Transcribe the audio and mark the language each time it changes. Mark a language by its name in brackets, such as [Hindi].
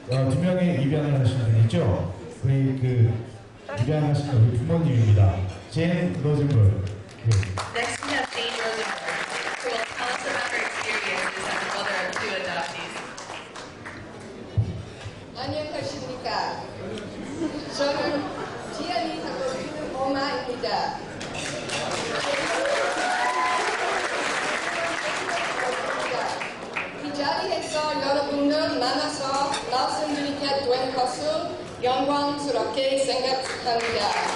[Korean] 두 명의 입양을 하신 분이죠. 우리 입양하신 우리 부모님입니다. 제인 로젠버그. [English] Next we have Jane Rosenberg, who will tell us about her experiences as a mother of two adoptees. [Korean] 안녕하십니까. 저는 지안이 하고 있는 엄마입니다. 이 자리에서 여러분을 만나서 말씀드리게 된 것을 영광스럽게 생각합니다.